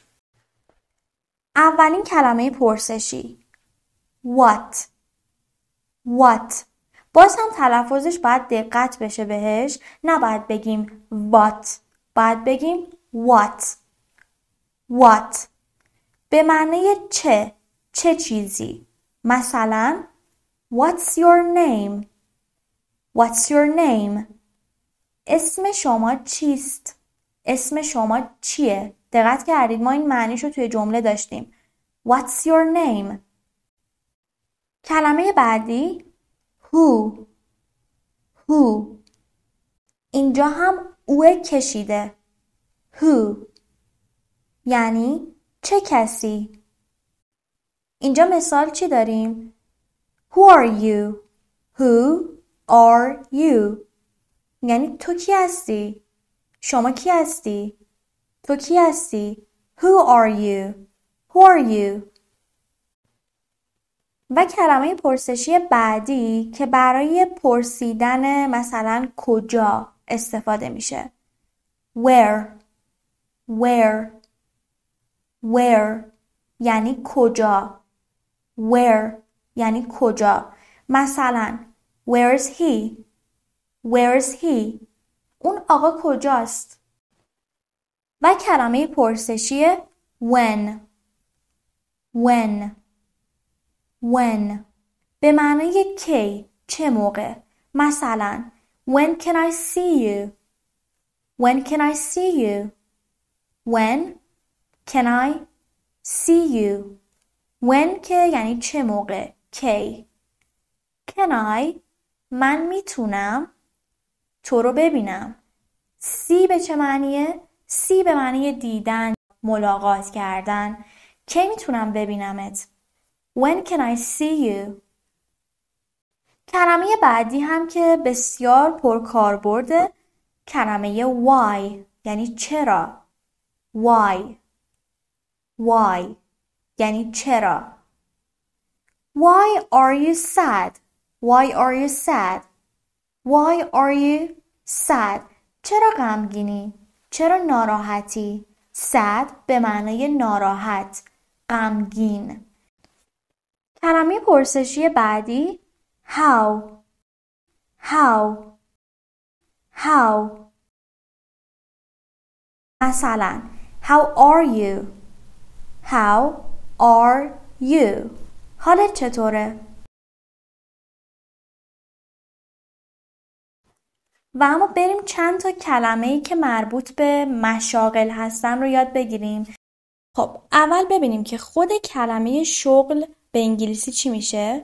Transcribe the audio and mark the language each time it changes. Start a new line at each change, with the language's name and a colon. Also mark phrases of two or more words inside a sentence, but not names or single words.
Persian: اولین کلمه پرسشی what. باز هم تلفظش باید دقت بشه بهش. نباید بگیم what، باید بگیم what. به معنی چه چیزی. مثلا
English: what's your name؟
Persian: اسم شما چیست؟ اسم شما چیه؟ دقت کردید ما این معنیشو توی جمله داشتیم.
English: What's your name؟
Persian: کلمه بعدی who. اینجا هم او کشیده. who یعنی چه کسی. اینجا مثال چی داریم؟
English: Who are you؟
Persian: یعنی تو کی هستی؟ شما کی هستی؟ تو کی هستی؟
English: Who are you؟
Persian: و کلمه پرسشی بعدی که برای پرسیدن مثلا کجا استفاده میشه. Where یعنی کجا. یعنی کجا. مثلا
English: Where is he؟
Persian: اون آقا کجاست؟ و کلمه پرسشی when به معنی کی، چه موقع.
English: مثلا When can I see you؟ When can I see you؟
Persian: When که یعنی چه موقع، کی.
English: Can I
Persian: من میتونم تو رو ببینم. see به چه معنیه؟ see به معنی دیدن، ملاقات کردن. کی میتونم ببینمت؟
English: When can I see you؟
Persian: کلمه بعدی هم که بسیار پرکاربرد کلمه why یعنی چرا. why یعنی چرا.
English: Why are you sad؟
Persian: چرا غمگینی؟ چرا ناراحتی؟ sad به معنی ناراحت، غمگین. کلمه پرسشی بعدی how.
English: مثلا How are you؟
Persian: حالت چطوره؟ و اما بریم چند تا کلمه‌ای که مربوط به مشاغل هستن رو یاد بگیریم. خب اول ببینیم که خود کلمه شغل به انگلیسی چی میشه؟